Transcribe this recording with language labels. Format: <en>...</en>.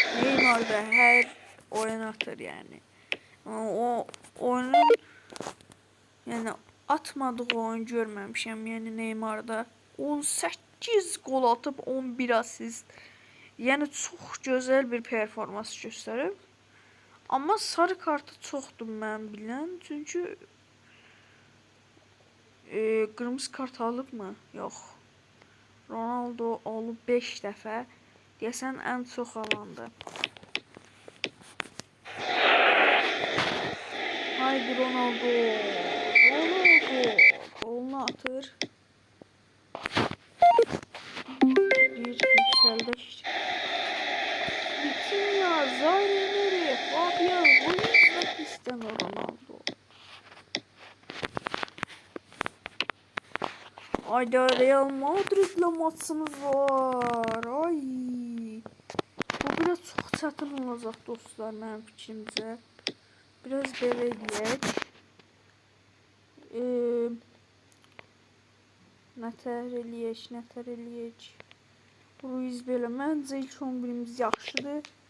<tr>Neymar da her oyun atır yani. O oyunun yani atmadığı oyun görmemişim yani Neymar'da. 18 gol atıp 11 asist. Yani çok güzel bir performans gösterip.</tr> <az>Amma sarı kartı çoxdur mən bilən. Çünki qırmızı kart alıbmı? Yox. Ronaldo olub 5 dəfə. Deyəsən ən çox alandı. Haydi Ronaldo. Ronaldo. Golunu atır.</az> <tr>Bir yükseldik. Vitinha, Zaire, Fabian, Ruiz ve Cristiano Ronaldo. Ayda Real Madrid'le maçımız var. Ay.</tr> <az>Bu biraz çox çətin olacaq dostlar mənim fikrimcə. Biraz belə eləyək. Nətər eləyək. Ruiz belə. Məncə ilk 11'imiz yaxşıdır.</az>